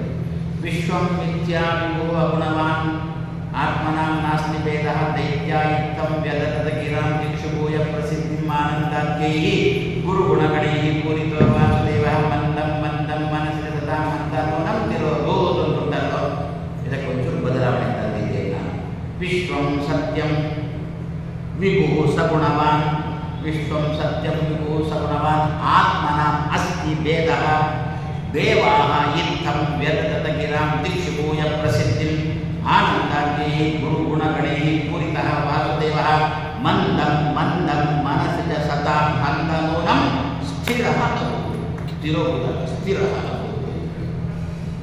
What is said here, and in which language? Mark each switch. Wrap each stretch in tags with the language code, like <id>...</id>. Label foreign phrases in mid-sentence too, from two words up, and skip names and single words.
<sa>ವಿಶ್ವಂ ಮಿಥ್ಯಾ ವಿಭೋ ಅಗುಣವಾನ್ ಆತ್ಮನಾಂ ನಾಸ್ತಿ ಭೇದ ದೈತ್ಯಾಯುಕ್ತಂ ವ್ಯದತದ ಗಿರಾಂ ದಿಕ್ಷುಭೂಯ ಪ್ರಸಿದ್ಧಿಂ ಆನಂದಾದ್ಯೈಃ ಗುರುಗುಣಗಣೈಃ ಪೂರಿತೋ ವಾಸುದೇವಃ ಮಂದಂ ಮಂದಂ ಮನಸ್ಸಿ ತಥಾ ಮಂದನೂನಂ ತಿರೋಭೂತ್</sa> <kn>ಅಂತುಂಟಲ್ಲೋ, ಇದಕ್ಕೊಂಚೂರು ಬದಲಾವಣೆ ತಂದಿದ್ದೇನೆ ನಾನು.</kn> <sa>ವಿಶ್ವಂ ಸತ್ಯಂ ವಿಭುಃ ಸಗುಣವಾನ್, ವಿಶ್ವಂ ಸತ್ಯಂ ವಿಭುಃ ಸಗುಣವಾನ್ ಆತ್ಮನಾಂ ಅಸ್ತಿ ಭೇದಃ ದೇವಾಃ ಇತ್ತಂ ವ್ಯದತದ ಗಿರಾಂ ದಿಕ್ಷುಭೂಯ ಪ್ರಸಿದ್ಧಿಂ ಆನಂದಾಗ್ನೇಹಿ ಗುರುಗುಣಗಣೈಃ ಪೂರಿತಃ ವಾಸುದೇವಃ ಮಂದಂ ಮಂದಂ ಮನಸ್ಸಿ ಚ ಸತಾಂ ಮಂದನೂನಂ ಸ್ಥಿರಃ ಅಭೂತ್. ಸ್ಥಿರೋಭೂತ ಸ್ಥಿರಃ ಅಭೂತ್.</sa>